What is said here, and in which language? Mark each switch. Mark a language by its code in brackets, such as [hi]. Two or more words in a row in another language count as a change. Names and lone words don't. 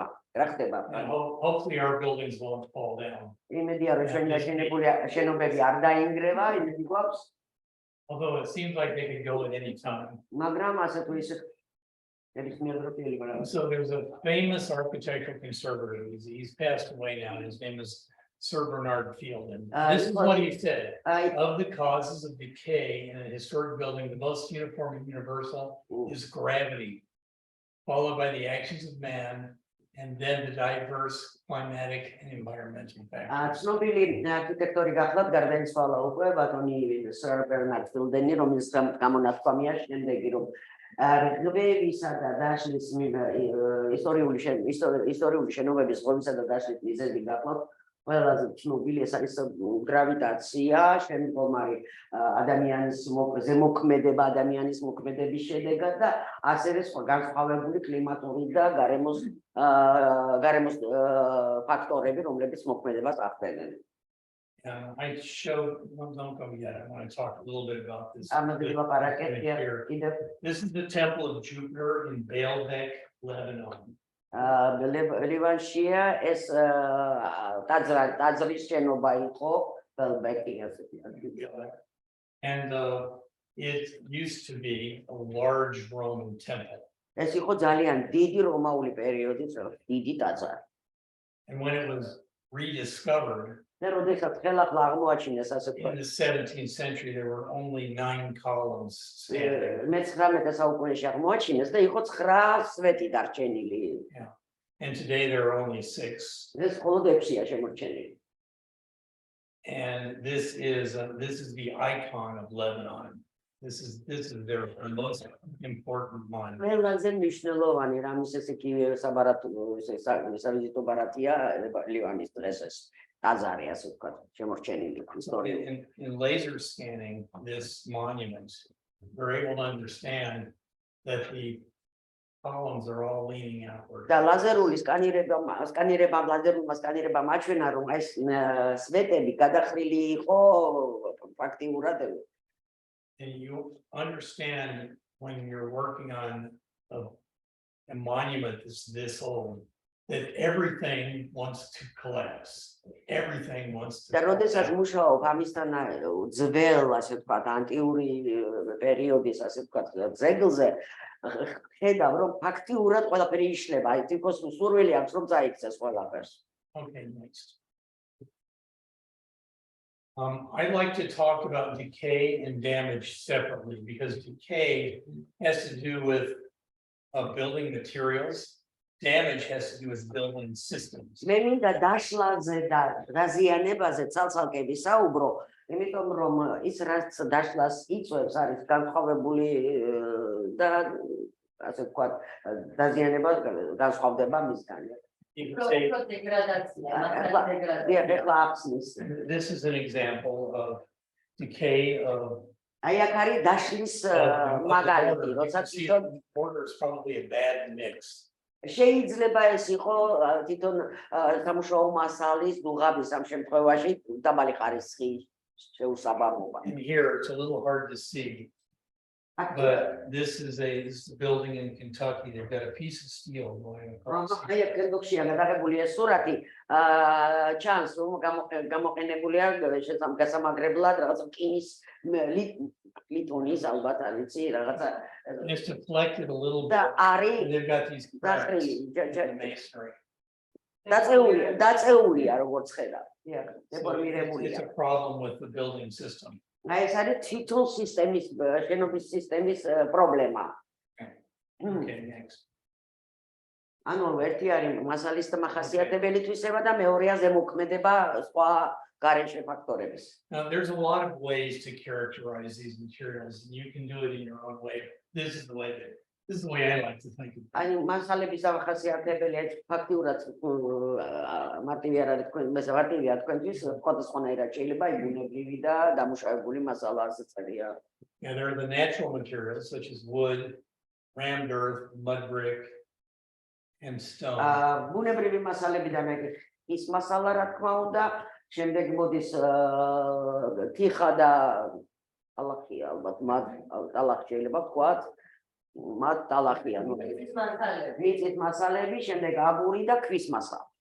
[ka] რა ხდება? [en] And hopefully our buildings won't fall down. [ka] იმედია, რომ ჩვენი აშენებული შენობები არ დაინგრევა, იმედი გვაქვს. [en] Although it seems like they could go at any time. [ka] მაგრამ ასე თუ ისე [en] So there's a famous architectural conservator. He's passed away now. His name is Sir Bernard Fielding. This is what he said. Of the causes of decay in a historic building, the most uniform and universal is gravity, followed by the actions of man, and then the diverse climatic and environmental factors. [ka] ცნობილი არქიტექტორი გახლავთ გარდაიცვალა უკვე ბატონი Sir Bernard Fielding, რომელიც გამონათქვამია შემდეგი, რომ ნაგებობისა და დაშლის ისტორიული შენობების ღობისა და დაშლის მიზეზი გახლავთ ყველაზე ცნობილი, ეს არის გრავიტაცია, შემდგომი ადამიანის ზემოქმედება, ადამიანის მოქმედების შედეგად და ასევე სხვა განსხვავებული კლიმატური და გარემოს ფაქტორები, რომლებიც მოქმედებას ახდენენ. [en] I showed, don't go yet. I want to talk a little bit about this. This is the Temple of Jupiter in Baalbek, Lebanon. [ka] ლევანშია ეს ტაძრის შენობა იყო ბელბეკი ასეთი. [en] And it used to be a large Roman temple. [ka] ეს იყო ძალიან დიდი რომაული პერიოდის დიდი ტაძარი. [en] And when it was rediscovered [ka] და როდესაც ხელახლა აღმოაჩინეს ასე [en] in the 17th century, there were only 9 columns standing. [ka] მე-19 საუკუნეში აღმოაჩინეს და იყო 9 სვეტი დარჩენილი. [en] And today there are only 6. [ka] ეს მხოლოდ 6-ია შემორჩენილი. [en] And this is the icon of Lebanon. This is their most important monument. [ka] ყველაზე მნიშვნელოვანი რამის ეს კი სავიზიტო ბარათია ლივანის დღეს ეს ტაძარი ასე ვთქვათ შემორჩენილი ისტორიული. [en] In laser scanning this monument, we're able to understand that the columns are all leaning outward. [ka] და ლაზერული ლაზერულმა სკანირებამ აჩვენა, რომ ეს სვეტები გადახრილი იყო ფაქტიურად. [en] And you understand when you're working on a monument that's this old, that everything wants to collapse. Everything wants to. [ka] და როდესაც მუშაობ ამისთან ძველ, ასე ვთქვათ, ანტიური პერიოდის, ასე ვთქვათ, ძეგლზე, ხედავ, რომ ფაქტიურად ყველაფერი იშლება, აი თვითონ სურვილი აქვს, რომ წაიქცეს ყველაფერს. [en] Okay, next. I'd like to talk about decay and damage separately because decay has to do with building materials. Damage has to do with building systems. [ka] მე მინდა დაშლაზე და დაზიანებაზე ცალ-ცალკე ვისაუბრო, იმიტომ რომ ის რაც დაშლას იწვევს არის განსხვავებული და ასე ვთქვათ დაზიანება განსხვავდება მისგან. [en] You could say [ka] ეხლა ახსნის. [en] this is an example of decay of [ka] აი აქ არის დაშლის [en] the [ka] მაგალითი, [en] border. You [ka] როცა [en] can see [ka] თვითონ [en] the border is probably a bad mix. [ka] შეიძლება ეს იყო თვითონ სამუშაო მასალის დუღაბის ამ შემთხვევაში დაბალი ხარისხის შეუსაბამობა. [en] And here it's a little hard to see, but this is a building in Kentucky. They've got a piece of steel going across. [ka] აი აქ კენდოქშია გადაღებული ეს სურათი ჩანს რომ გამოყენებულია გასამაგრებლად რაღაც რკინის ლიტონის ალბათ არ ვიცი რაღაცა [en] It's deflected a little [ka] და [en] bit. [ka] არის [en] And they've got these cracks [ka] დახრილი [en] in the masonry. [ka] დაწეულია როგორც ხედავ. [en] So [ka] დეფორმირებულია. [en] it's a problem with the building system. [ka] აი ეს არის თვითონ სისტემის შენობის სისტემის პრობლემა. [en] Okay, next. [ka] ანუ ერთი არის მასალის მახასიათებელი თვისება და მეორეა ზემოქმედება სხვა გარეშე ფაქტორების. [en] Now, there's a lot of ways to characterize these materials, and you can do it in your own way. This is the way I like to think of it. [ka] აი მასალების მახასიათებელი ფაქტიურად მარტივი არ არის თქვენ მესავარდივია თქვენთვის სხვადასხვანაირად შეიძლება იბუნებრივი და დამუშავებული მასალა ასე წერია. [en] And there are the natural materials such as wood, rammed earth, mud brick, and stone. [ka] ბუნებრივი მასალებიდან ეგ ის მასალა რა თქმა უნდა, შემდეგ მოდის თიხა და ალახია ალბათ მათ ალახ შეიძლება ვთქვათ მათ ალახია მიწის მასალები, შემდეგ აგური და ქვის მასალა.